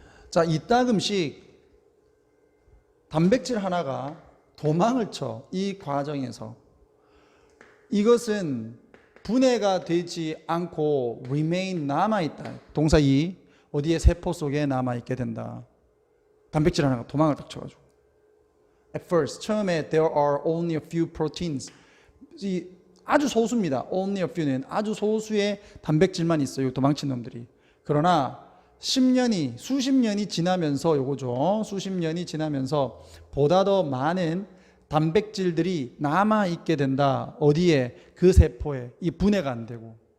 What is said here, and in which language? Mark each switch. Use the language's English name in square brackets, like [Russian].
[Korean] 자, 이따금씩 단백질 하나가 도망을 쳐. 이 과정에서. 이것은 분해가 되지 않고 remain 남아있다. 동사 2. 어디에? 세포 속에 남아있게 된다. 단백질 하나가 도망을 딱 쳐가지고. [English] At first, [Korean] 처음에 [English] there are only a few proteins. [Korean] 아주 소수입니다. [English] only a few [Korean] 는 아주 소수의 단백질만 있어요. 도망친 놈들이. 그러나 10년이 수십 년이 지나면서 요거죠. 수십 년이 지나면서 보다 더 많은 단백질들이 남아 있게 된다. 어디에? 그 세포에. 이 분해가 안 되고.